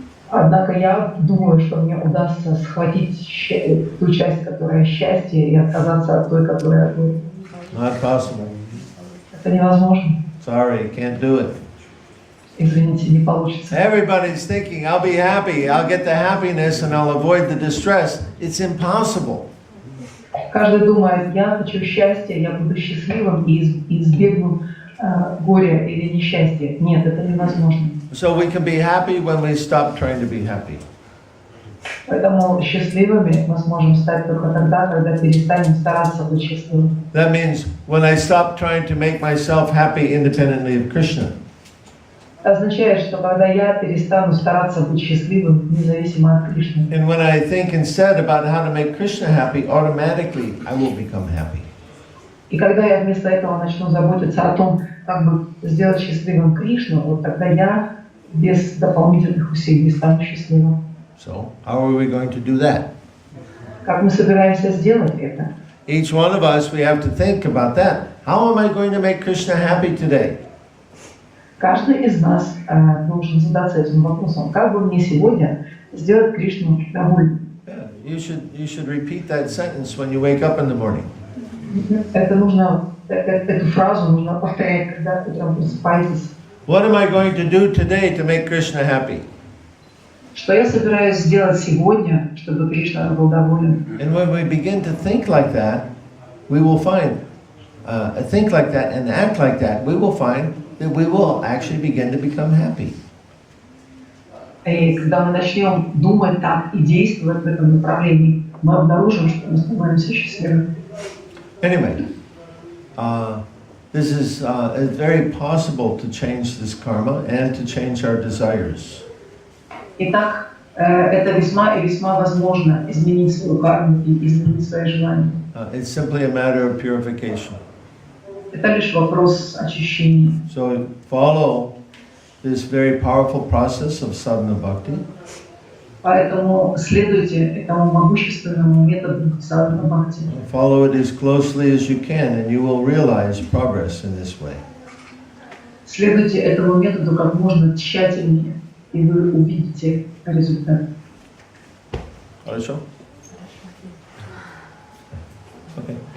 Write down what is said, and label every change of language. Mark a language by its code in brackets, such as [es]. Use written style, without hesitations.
[ru] Однако я думаю, что мне удастся схватить ту часть, которая счастье, и отказаться от той, которая горе. [en] Not possible. [ru] Это невозможно. [en] Sorry, can't do it. [ru] Извините, не получится. [en] Everybody's thinking, I'll be happy, I'll get the happiness and I'll avoid the distress. It's impossible. [ru] Каждый думает, я хочу счастья, я буду счастливым и избегну горя или несчастья. Нет, это невозможно. [en] So we can be happy when we stop trying to be happy. [ru] Поэтому счастливыми мы сможем стать только тогда, когда перестанем стараться быть счастливыми. [en] That means when I stop trying to make myself happy independently of Krishna. [ru] Это означает, что когда я перестану стараться быть счастливым, независимо от Кришны. [en] And when I think instead about how to make Krishna happy, automatically I will become happy. [ru] И когда я вместо этого начну заботиться о том, как бы сделать счастливым Кришну, вот тогда я без дополнительных усилий стану счастливым. [en] So, how are we going to do that? [ru] Как мы собираемся сделать это? [en] Each one of us, we have to think about that. How am I going to make Krishna happy today? [ru] Каждый из нас должен задаться этим вопросом. Как бы мне сегодня сделать Кришну довольным? [en] You should repeat that sentence when you wake up in the morning. [ru] Это нужно, эту фразу нужно повторять, когда утром просыпаетесь. [en] What am I going to do today to make Krishna happy? [ru] Что я собираюсь сделать сегодня, чтобы Кришна был доволен? [en] And when we begin to think like that, we will find, think like that and act like that, we will find that we will actually begin to become happy. [ru] И когда мы начнем думать так и действовать в этом направлении, мы обнаружим, что мы становимся счастливыми. [en] Anyway, this is it's very possible to change this karma and to change our desires. [ru] Итак, это весьма и весьма возможно изменить свою карму и изменить свои желания. [en] It's simply a matter of purification. [ru] Это лишь вопрос очищения. [en] So follow this very powerful process of sadhana bhakti. [ru] Поэтому следуйте этому могущественному методу садхана бхакти. [en] Follow it as closely as you can, and you will realize progress in this way. [ru] Следуйте этому методу как можно тщательнее, и вы увидите результат. Хорошо? [en] Okay.